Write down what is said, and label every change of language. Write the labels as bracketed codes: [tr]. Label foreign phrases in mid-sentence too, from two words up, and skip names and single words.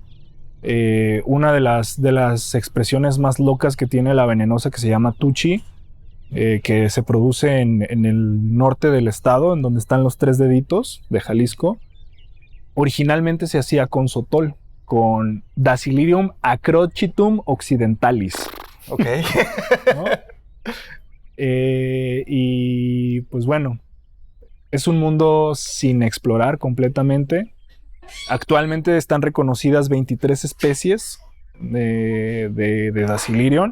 [es] Una de las expresiones más locas que tiene la venenosa, que se llama tuchi, que se produce en el norte del estado, en donde están los 3 deditos de Jalisco. Originalmente se hacía con sotol, con Dacilirium acrochitum occidentalis. Ok. ¿No? Y pues bueno, es un mundo sin explorar completamente. Actualmente están reconocidas 23 especies de Dacilirion.